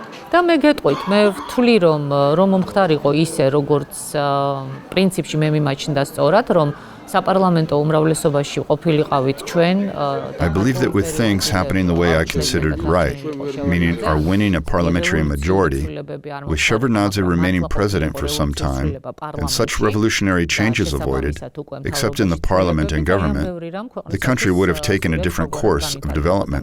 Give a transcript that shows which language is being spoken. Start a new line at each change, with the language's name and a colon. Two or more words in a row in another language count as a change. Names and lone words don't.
Georgian: და მე გეტყვით, მე ვთვლი რომ მომხდარიყო ისე, როგორც პრინციპში მე მიმაჩნდა სწორად, რომ საპარლამენტო უმრავლესობაში ყოფილიყავით ჩვენ.
English: I believe that with things happening the way I considered right, meaning our winning a parliamentary majority, with Shevardnadze remaining president for some time, and such revolutionary changes avoided, except in the parliament and government, the country would have taken a different course of development.